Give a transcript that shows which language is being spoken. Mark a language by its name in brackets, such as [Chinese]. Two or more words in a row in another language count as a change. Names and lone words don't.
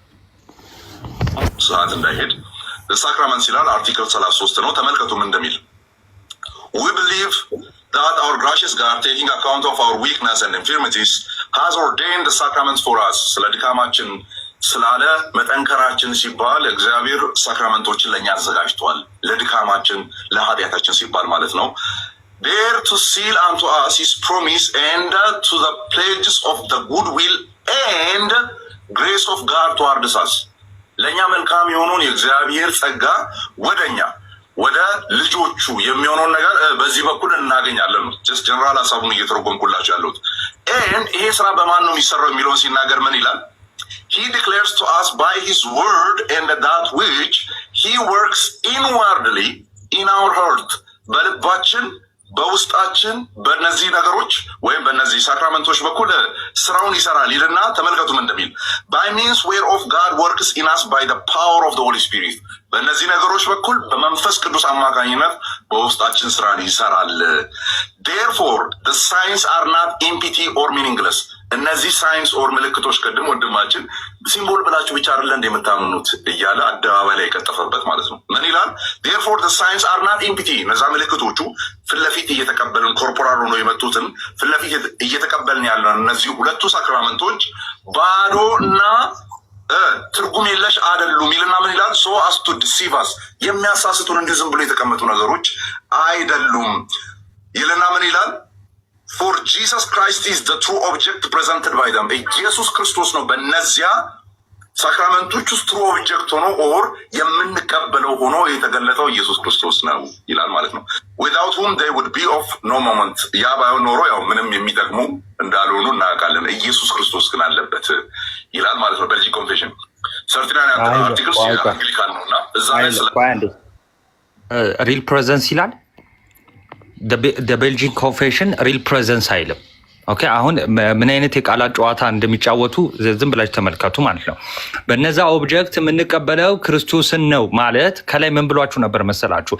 [Amharic] ሰዓት እንዳይሄድ ሳክራመንት ይላል አርቲክል 33 ነው። ተመልከቱ ምን እንደሚል [English] we believe that our gracious God taking account of our weakness and infirmities has ordained the sacraments for us። [Amharic] ስለ ድካማችን ስላለ መጠንከራችን ሲባል እግዚአብሔር ሳክራመንቶችን ለእኛ አዘጋጅቷል። ለድካማችን ለኃጢአታችን ሲባል ማለት ነው። [English] there to seal unto us his promise and to the pledges of the goodwill and grace of God towards us። [Amharic] ለእኛ መልካም የሆነውን የእግዚአብሔር ጸጋ ወደኛ ወደ ልጆቹ የሚሆነውን ነገር በዚህ በኩል እናገኛለን። [English] just general [Amharic] ሀሳቡን እየተረጎምኩላቸው ያለሁት ይሄ ስራ በማን ነው የሚሰራው የሚለውን ሲናገር ምን ይላል? [English] He declares to us by his word and that which he works inwardly in our heart [Amharic] በልባችን በውስጣችን በእነዚህ ነገሮች ወይም በእነዚህ ሳክራመንቶች በኩል ስራውን ይሰራል ይልና ተመልከቱም እንደሚል [English] by means whereof God works in us by the power of the Holy Spirit። [Amharic] በእነዚህ ነገሮች በኩል በመንፈስ ቅዱስ አማካኝነት በውስጣችን ስራን ይሰራል። [English] therefore the signs are not empty or meaningless። [Amharic] እነዚህ [English] signs or [Amharic] ምልክቶች ቅድም ወንድማችን ሲምቦል ብላችሁ ብቻ አይደለ እንደምታምኑት እያለ አደባባይ ላይ የቀጠፈበት ማለት ነው። ምን ይላል? [English] therefore the signs are not empty። [Amharic] እነዛ ምልክቶቹ ፍለፊት እየተቀበልን ኮርፖራል ሆኖ የመጡትን ፍለፊት እየተቀበልን ያለን እነዚህ ሁለቱ ሳክራመንቶች ባዶ እና ትርጉም የለሽ አይደሉም ይልና ምን ይላል? [English] so as to deceive us [Amharic] የሚያሳስቱን እንዲሁ ዝም ብሎ የተቀመጡ ነገሮች አይደሉም ይልና ምን ይላል? [English] for Jesus Christ is the true object presented by them። [Amharic] ኢየሱስ ክርስቶስ ነው በእነዚያ ሳክራመንቶች ውስጥ [English] true object [Amharic] ሆኖ ኦር የምንቀበለው ሆኖ የተገለጠው ኢየሱስ ክርስቶስ ነው ይላል ማለት ነው። [English] without whom they would be of no moment። [Amharic] ያ ባይሆን ኖሮ ያው ምንም የሚጠቅሙ እንዳልሆኑ እናውቃለን። ኢየሱስ ክርስቶስ ግን አለበት ይላል ማለት ነው። ቤልጂክ ኮንፌሽን ሰርቲናን አርቲክልስ አንግሊካን ነውና እዛ ላይ [English] real presence [Amharic] ይላል። ቤልጂን ኮንፌሽን [English] real presence [Amharic] አይልም። ኦኬ አሁን ምን አይነት የቃላት ጨዋታ እንደሚጫወቱ ዝም ብላችሁ ተመልከቱ ማለት ነው። በነዛ ኦብጀክት የምንቀበለው ክርስቶስን ነው ማለት ከላይ ምን ብሏችሁ ነበር መሰላችሁ?